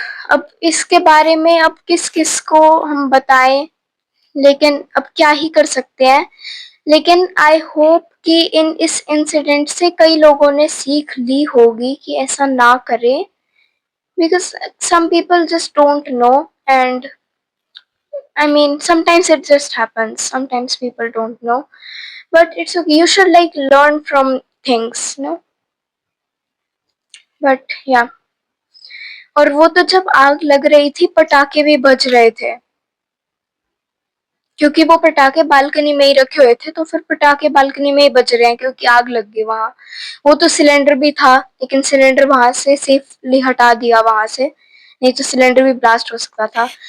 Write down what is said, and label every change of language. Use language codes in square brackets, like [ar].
[hi] अब इसके बारे में अब किस किस को हम बताएं, लेकिन अब क्या ही कर सकते हैं. लेकिन [en] I hope [hi] कि इस इंसिडेंट से कई लोगों ने सीख ली होगी कि ऐसा ना करें. [en] Because some people just don't know, and I mean sometimes it just happens, sometimes people don't know, but it's okay. You should like learn from things, but yeah. [hi] और वो तो जब आग लग रही थी पटाखे भी बज रहे थे, क्योंकि वो पटाखे बालकनी में ही रखे हुए थे, तो फिर पटाखे बालकनी में ही बज रहे हैं क्योंकि आग लग गई वहां. वो तो सिलेंडर भी था, लेकिन सिलेंडर वहां से सेफली हटा दिया वहां से, नहीं तो सिलेंडर भी ब्लास्ट हो सकता था.